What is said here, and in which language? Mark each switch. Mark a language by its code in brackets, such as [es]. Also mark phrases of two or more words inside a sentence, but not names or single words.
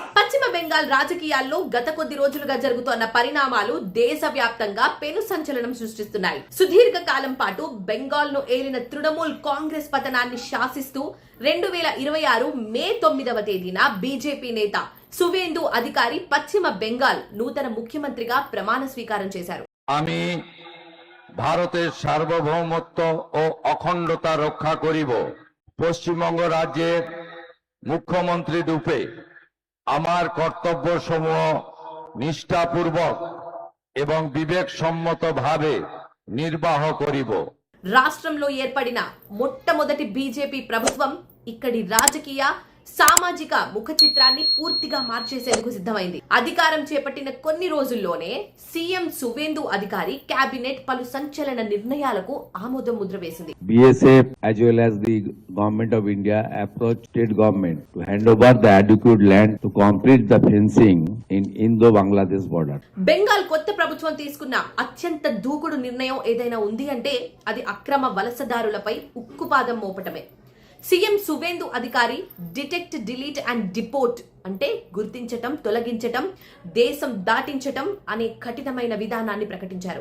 [te] పశ్చిమ బెంగాల్ రాజకీయాల్లో గత కొద్ది రోజులుగా జరుగుతున్న పరిణామాలు దేశవ్యాప్తంగా పెను సంచలనం సృష్టిస్తున్నాయి. సుదీర్ఘ కాలం పాటు బెంగాల్ ను ఏలిన తృణమూల్ కాంగ్రెస్ పతనాన్ని శాసిస్తూ 2026 మే 9వ తేదీన బీజేపీ నేత సువేందు అధికారి పశ్చిమ బెంగాల్ నూతన ముఖ్యమంత్రిగా ప్రమాణ స్వీకారం చేశారు. [bn] আমি ভারতের সার্বভৌমত্ব ও অখণ্ডতা রক্ষা করিব। পশ্চিমবঙ্গ রাজ্যের মুখ্যমন্ত্রী রূপে আমার কর্তব্যসমূহ নিষ্ঠাপূর্বক এবং বিবেকসম্মতভাবে নির্বাহ করিব। [te] రాష్ట్రంలో ఏర్పడిన మొట్టమొదటి బీజేపీ ప్రభుత్వం ఇక్కడి రాజకీయ సామాజిక ముఖ చిత్రాన్ని పూర్తిగా మార్చేసేందుకు సిద్ధమైంది. అధికారం చేపట్టిన కొన్ని రోజుల్లోనే సీఎం సువేందు అధికారి కేబినెట్ పలు సంచలన నిర్ణయాలకు ఆమోద ముద్ర వేసింది. [en] BSF as well as the government of India approached state government to hand over the adequate land to complete the fencing in Indo-Bangladesh border. [te] బెంగాల్ కొత్త ప్రభుత్వం తీసుకున్న అత్యంత దూకుడు నిర్ణయం ఏదైనా ఉంది అంటే అది అక్రమ వలసదారులపై ఉక్కుపాదం మోపటమే. సీఎం సువేందు అధికారి [en] detect, delete and deport [te] అంటే గుర్తించటం, తొలగించటం, దేశం దాటించటం అనే కఠినమైన విధానాన్ని ప్రకటించారు.